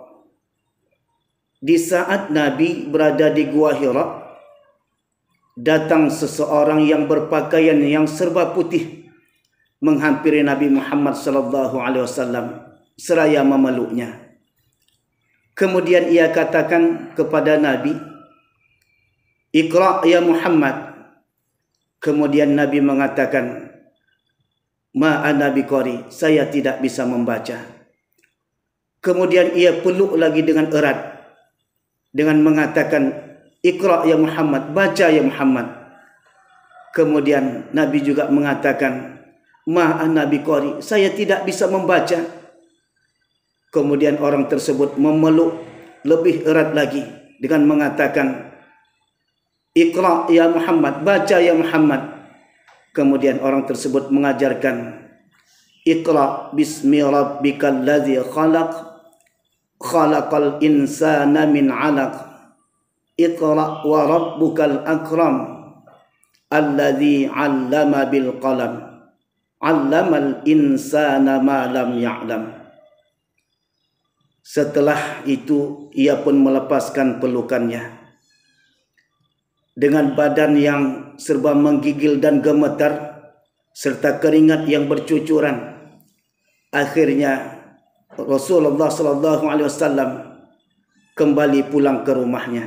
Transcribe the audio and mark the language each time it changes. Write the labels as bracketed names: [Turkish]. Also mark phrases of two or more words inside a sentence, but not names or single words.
[Indonesian] Di saat Nabi berada di Gua Hira, datang seseorang yang berpakaian yang serba putih menghampiri Nabi Muhammad [Arabic] صلى الله عليه وسلم [Indonesian] seraya memeluknya. Kemudian ia katakan kepada Nabi, [Arabic] "اقرأ يا محمد." [Indonesian] Kemudian Nabi mengatakan, [Arabic] "ما أنا بقارئ, [Indonesian] saya tidak bisa membaca." Kemudian ia peluk lagi dengan erat dengan mengatakan, [Arabic] "اقرأ يا محمد, [Indonesian] baca ya Muhammad." Kemudian Nabi juga mengatakan, [Arabic] "ما أنا بقارئ, [Indonesian] saya tidak bisa membaca." Kemudian orang tersebut memeluk lebih erat lagi dengan mengatakan, [Arabic] "اقرأ يا محمد, [Indonesian] baca ya Muhammad." Kemudian orang tersebut mengajarkan, [Arabic] "اقرأ باسم ربك الذي خلق، خلق الإنسان من علق. اقرأ وربك الأكرم، الذي علم بالقلم، علم الإنسان ما لم يعلم." [Indonesian] Setelah itu ia pun melepaskan pelukannya. Dengan badan yang serba menggigil dan gemetar serta keringat yang bercucuran, akhirnya Rasulullah [Arabic] صلى الله عليه وسلم [Indonesian] kembali pulang ke rumahnya.